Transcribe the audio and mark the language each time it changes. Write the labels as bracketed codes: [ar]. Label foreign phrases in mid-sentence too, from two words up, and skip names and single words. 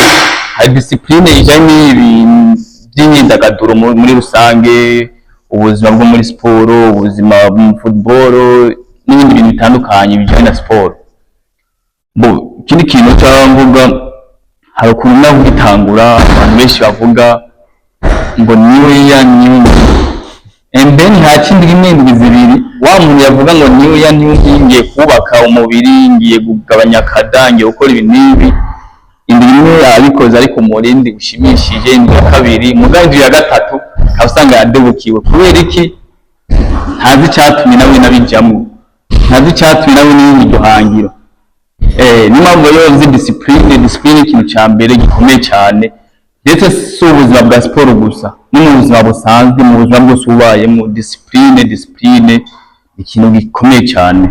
[rn] Hari discipline ijanye n'ibintu by'imyidagaduro muri rusange, ubuzima bwo muri siporo, ubuzima mu football n'ibindi bintu bitandukanye bijanye na siporo. Ikindi kintu cy'abavuga, hari ukuntu naho gitangura abantu benshi bavuga ngo niwe ya nyungu, [en] and then [rn] nta kindi n'indwi zibiri wa muntu yavuga ngo niwe ya nyungu, ngiye kubaka umubiri, ngiye kugabanya kada, ngiye gukora ibintu n'ibi, indwi imwe yabikoze ariko umurindi ushimishije, indwi ya kabiri mugabo indwi ya gatatu usanga yadebukiwe. Kubera iki? ntazi icyatumye nawe nabijyamo, ntazi icyatumye nawe n'iryo hangiro. Niyo mpamvu rero nzi discipline ikintu cya mbere gikomeye cyane, ndetse si ubuzima bwa siporo gusa, no mu buzima busanzwe, mu buzima bwose ubayemo, discipline ikintu gikomeye cyane.